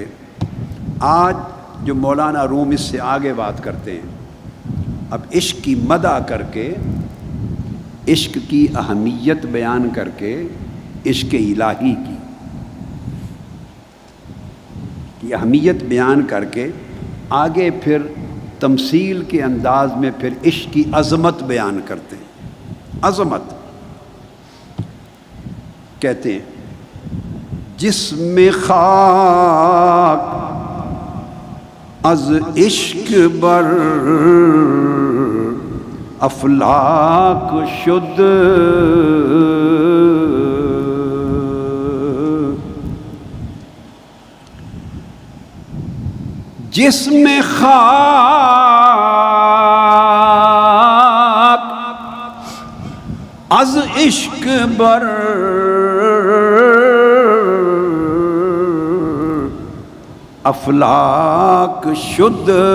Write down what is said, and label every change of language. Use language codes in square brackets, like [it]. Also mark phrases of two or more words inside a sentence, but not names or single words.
[ur] آج جو مولانا روم اس سے آگے بات کرتے ہیں، اب عشق کی مدح کر کے، عشق کی اہمیت بیان کر کے، عشق الہی کی اہمیت بیان کر کے آگے پھر تمثیل کے انداز میں پھر عشق کی عظمت بیان کرتے ہیں۔ عظمت کہتے ہیں، [fa] جسم خاک از عشق بر افلاک شد، جسم خاک از عشق بر افلاک شد،